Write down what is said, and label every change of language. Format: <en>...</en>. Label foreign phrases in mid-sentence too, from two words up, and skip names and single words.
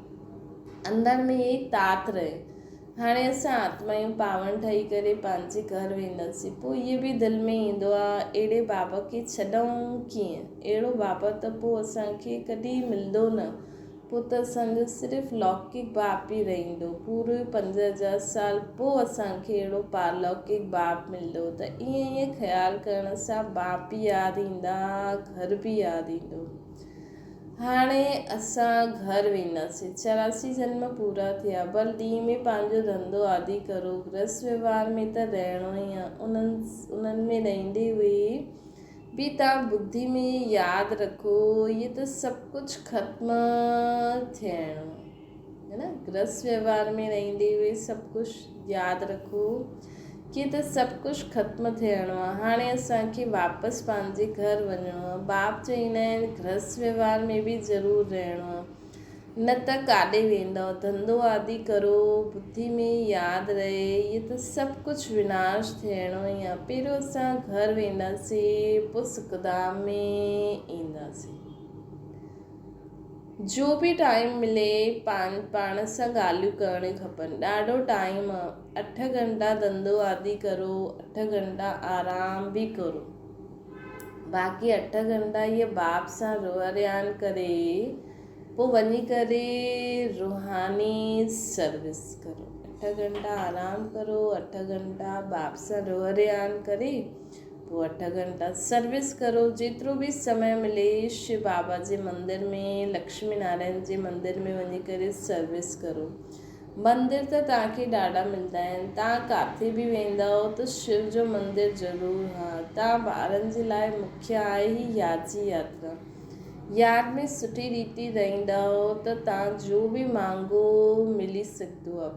<sd>अंदरि में इहे ई तात रहे, हाणे असां आत्मायूं पावण ठही करे पंहिंजे घर वेंदासीं, पोइ इहे बि दिलि में ईंदो आहे अहिड़े बाबा खे छॾूं कीअं, अहिड़ो बाबा त पोइ असांखे कॾहिं मिलंदो न, पोइ त असांजो सिर्फ़ु लौकिक बाप ई रहंदो, पूरे 5000 साल पोइ असांखे अहिड़ो पारलौकिक बाप मिलंदो। त ईअं ईअं ख़्यालु करण सां बाप बि यादि ईंदा, घर बि यादि ईंदो। हाणे असां घर वेंदासीं, 84 जन्म पूरा थिया, भल ॾींहं में पंहिंजो धंधो आदि करो, गृहस्थ व्यवहार में त रहणो ई आहे। उन्हनि में रहंदे हुए बि तव्हां बुद्धि में यादि रखो इहे त सभु कुझु ख़त्म थियणो है न। गृहस्थ व्यवहार में रहंदे हुए सभु कुझु यादि रखो कि त सभु कुझु ख़त्म थियणो आहे। हाणे असांखे वापसि पंहिंजे घर वञिणो आहे। बाप चवंदा आहिनि गृहस्थ व्यवहार में बि ज़रूरु रहणो आहे, न त काॾे वेंदव, धंधो आदि करो, बुद्धि में यादि रहे इहे त सभु कुझु विनाश थियणो ई आहे। पहिरियों असां घर वेंदासीं, पोइ सुखधाम में ईंदासीं। जो बि टाइम मिले पाण सां ॻाल्हियूं करणियूं खपनि, ॾाढो टाइम, 8 घंटा धंधो आदि करो, 8 घंटा आराम बि करो, बाक़ी 8 घंटा इहे बाप सां रोहरियान करे पोइ वञी करे रूहानी सर्विस करो। 8 घंटा आराम करो, 8 घंटा बाप सां रोहरियान करे पोइ 8 घंटा सर्विस करो। जेतिरो बि समय मिले शिव बाबा जे मंदिर में, लक्ष्मी नारायण जे मंदिर में वञी करे सर्विस करो। मंदिर त तव्हांखे ॾाढा मिलंदा आहिनि, तव्हां किथे बि वेंदव त शिव जो मंदिर ज़रूरु आहे। तव्हां ॿारनि जे लाइ मुख्य आहे ई यादि जी यात्रा, यादि में सुठी रीति रहंदव त तव्हां जो बि मांगो मिली सघंदो आहे।</sd>